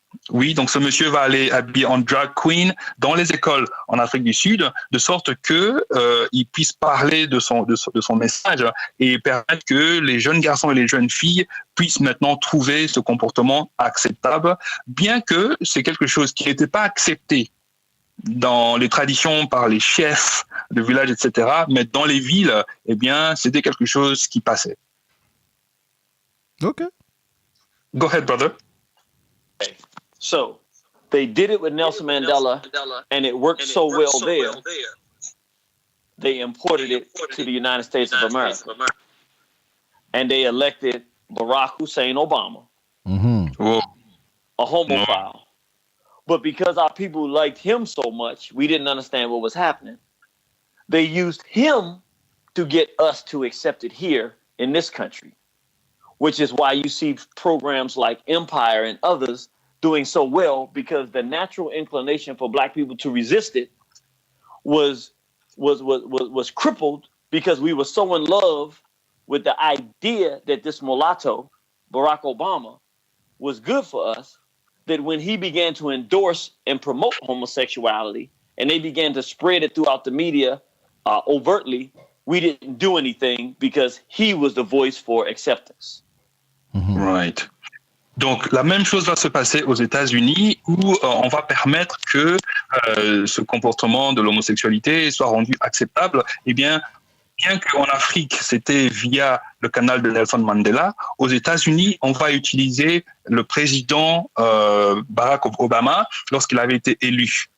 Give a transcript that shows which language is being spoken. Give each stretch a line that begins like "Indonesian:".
French: Oui, donc ce monsieur va aller habiller en drag queen dans les écoles en Afrique du Sud, de sorte que il puisse parler de son message et permettre que les jeunes garçons et les jeunes filles puissent maintenant trouver ce comportement acceptable, bien que c'est quelque chose qui n'était pas accepté dans les traditions par les chefs de village, etc. Mais dans les villes, eh bien, c'était quelque chose qui passait.
English: Okay. Go ahead, brother. Okay. So they did it with Nelson Mandela, and it worked so well there, they imported it to the United States of America. And they elected Barack Hussein Obama, a homophile. But because our people liked him so much, we didn't understand what was happening. They used him to get us to accept it here in this country, which is why you see programs like Empire and others doing so well, because the natural inclination for black people to resist it was crippled because we were so in love with the idea that this mulatto, Barack Obama, was good for us, that when he began to endorse and promote homosexuality, and they began to spread it throughout the media overtly, we didn't do anything because he was the voice for acceptance. Mm-hmm. Right.
French: Donc, la même chose va se passer aux États-Unis où on va permettre que ce comportement de l'homosexualité soit rendu acceptable. Eh bien qu'en Afrique, c'était via le canal de Nelson Mandela, aux États-Unis, on va utiliser le président Barack Obama lorsqu'il avait été élu.